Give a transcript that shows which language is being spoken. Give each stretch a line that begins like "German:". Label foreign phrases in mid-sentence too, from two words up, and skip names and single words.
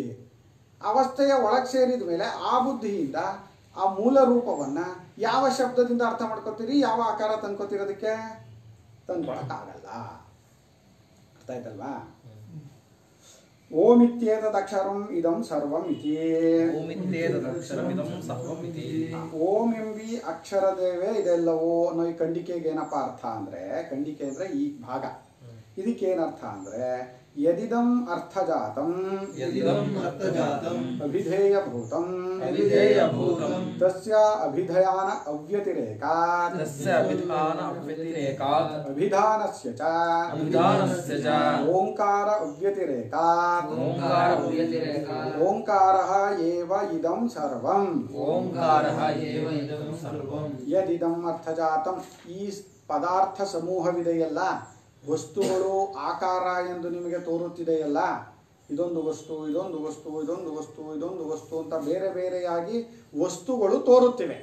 Kannada: ಅವಸ್ಥೆಯ ಒಳಗೆ ಸೇರಿದ ಮೇಲೆ ಆ ಬುದ್ಧಿಯಿಂದ ಆ ಮೂಲ ರೂಪವನ್ನು ಯಾವ ಶಬ್ದದಿಂದ ಅರ್ಥ ಮಾಡ್ಕೋತೀರಿ, ಯಾವ ಆಕಾರ ತಂದ್ಕೋತಿರೋದಕ್ಕೆ ತಂದ್ಕೊಳಕ್ಕಾಗಲ್ಲ. ಅರ್ಥ ಆಯ್ತಲ್ವಾ?
Sanskrit: ಓಮಿತ್ಯೇತದಕ್ಷರಂ ಇದಂ ಸರ್ವಂ ಇತಿ.
Kannada: ಓಂ ಎಂಬಿ ಅಕ್ಷರದೇವೇ ಇದೆಲ್ಲವೋ ಅನ್ನೋ ಈ ಖಂಡಿಕೆಗೆ ಏನಪ್ಪ ಅರ್ಥ ಅಂದರೆ, ಖಂಡಿಕೆ ಅಂದರೆ ಈ ಭಾಗ, ಇದಕ್ಕೇನರ್ಥ ಅಂದರೆ
Sanskrit: ಯದಿದಂ ಅರ್ಥಜಾತಂ ಅಭಿಧೇಯಭೂತಂ ತಸ್ಯ ಅಭಿಧಯಾನ ಅವ್ಯತಿರೇಕಾತ್ ಅಭಿಧಾನಸ್ಯ ಚ ಓಂಕಾರ ಅವ್ಯತಿರೇಕಾತ್ ಓಂಕಾರಃ ಏವ ಇದಂ ಸರ್ವಂ. ಯದಿದಂ ಅರ್ಥಜಾತಂ,
Kannada: ಈ ಪದಾರ್ಥ ಸಮೂಹವಿದೆಯಲ್ಲ, ವಸ್ತುಗಳು ಆಕಾರ ಎಂದು ನಿಮಗೆ ತೋರುತ್ತಿದೆಯಲ್ಲ, ಇದೊಂದು ವಸ್ತು, ಇದೊಂದು ವಸ್ತು, ಇದೊಂದು ವಸ್ತು, ಇದೊಂದು ವಸ್ತು ಅಂತ ಬೇರೆ ಬೇರೆಯಾಗಿ ವಸ್ತುಗಳು ತೋರುತ್ತಿವೆ.